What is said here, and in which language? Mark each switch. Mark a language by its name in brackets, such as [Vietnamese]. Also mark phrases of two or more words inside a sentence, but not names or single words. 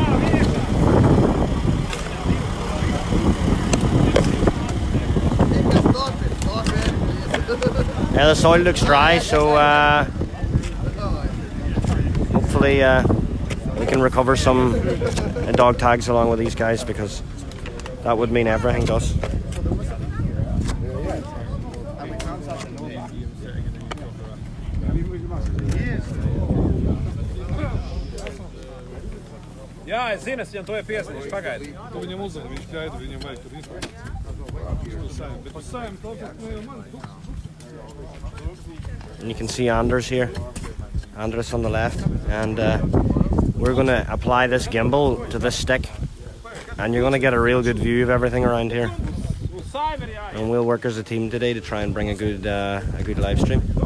[English] Yeah, the soil looks dry, so hopefully we can recover some dog tags along with these guys, because that would mean everything to us. [Latvian] Jā, es zinu, es viņam to ir piesniegts, pagaidi. Tu viņam uzzini, viņš gaida, viņam vajag tur informāciju. Bet uz sajām kalpot, man. [English] And you can see Anders here, Anders on the left, and we're going to apply this gimbal to this stick, and you're going to get a real good view of everything around here. And we'll work as a team today to try and bring a good live stream.